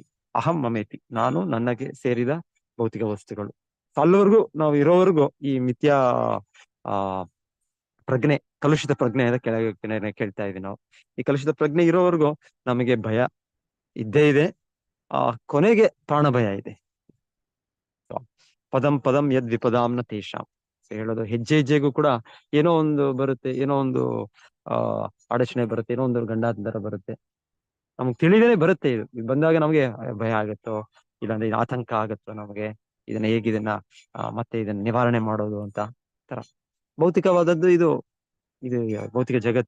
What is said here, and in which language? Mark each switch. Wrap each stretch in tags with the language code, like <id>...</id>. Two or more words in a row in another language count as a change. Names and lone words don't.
<sa>ಅಹಂ ಮಮೇತಿ,</sa> <kn>ನಾನು, ನನಗೆ ಸೇರಿದ ಭೌತಿಕ ವಸ್ತುಗಳು. ಅಲ್ಲಿವರೆಗೂ ನಾವು ಇರೋವರೆಗೂ ಈ ಮಿಥ್ಯಾ ಪ್ರಜ್ಞೆ, ಕಲುಷಿತ ಪ್ರಜ್ಞೆಯಿಂದ ಕೆಳಗೆ ಕೇಳ್ತಾ ಇದೀವಿ ನಾವು. ಈ ಕಲುಷಿತ ಪ್ರಜ್ಞೆ ಇರೋವರೆಗೂ ನಮಗೆ ಭಯ ಇದ್ದೇ ಇದೆ. ಕೊನೆಗೆ ಪ್ರಾಣ ಭಯ ಇದೆ.</kn> <sa>ಪದಂ ಯದ್ ವಿಪದಾಂನ ತೇಷಾಂ</sa> <kn>ಹೇಳೋದು, ಹೆಜ್ಜೆಗೂ ಕೂಡ ಏನೋ ಒಂದು ಬರುತ್ತೆ, ಏನೋ ಒಂದು ಅಡಚಣೆ ಬರುತ್ತೆ, ಏನೋ ಒಂದು ಗಂಡಾಂತರ ಬರುತ್ತೆ, ನಮ್ಗೆ ತಿಳಿದೇನೆ ಬರುತ್ತೆ. ಇದು ಬಂದಾಗ ನಮ್ಗೆ ಭಯ ಆಗುತ್ತೋ, ಇಲ್ಲಾಂದ್ರೆ ಆತಂಕ ಆಗುತ್ತೋ, ನಮಗೆ ಇದನ್ನ ಮತ್ತೆ ಇದನ್ನ ನಿವಾರಣೆ ಮಾಡೋದು ಅಂತ ತರ ಭೌತಿಕವಾದದ್ದು ಇದು ಭೌತಿಕ ಜಗತ್ತು.</kn>